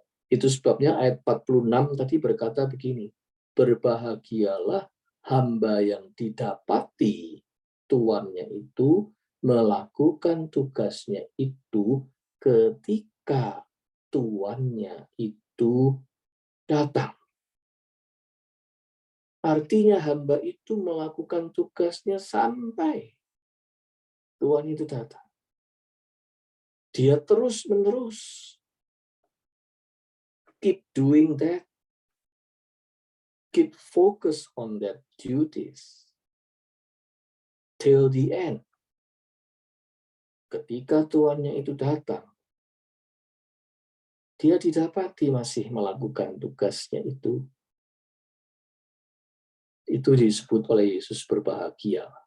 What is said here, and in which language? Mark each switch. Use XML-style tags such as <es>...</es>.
<id>Itu sebabnya ayat 46 tadi berkata begini, berbahagialah hamba yang didapati tuannya itu melakukan tugasnya itu ketika tuannya itu datang. Artinya hamba itu melakukan tugasnya sampai Tuhan itu datang. Dia terus-menerus</id> <en>keep doing that. Keep focus on that duties till the end.</en> <id>Ketika tuannya itu datang, dia didapati masih melakukan tugasnya itu. Itu disebut oleh Yesus berbahagia.</id>